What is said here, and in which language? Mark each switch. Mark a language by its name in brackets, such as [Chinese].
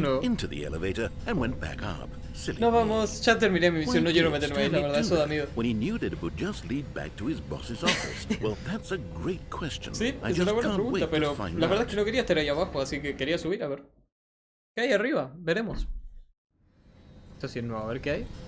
[English] back into the elevator and went back up. Silly [Spanish] no vamos, ya terminé mi misión, no quiero meterme ahí, la verdad, eso da miedo. [English] When he knew that it would just lead back to his boss's office. Well, that's a great question. [Spanish] Sí, es una buena pregunta, pero la verdad es que no quería estar ahí abajo, así que quería subir a ver. ¿Qué hay arriba? Veremos. Esto Esto sí es nuevo, a ver qué hay.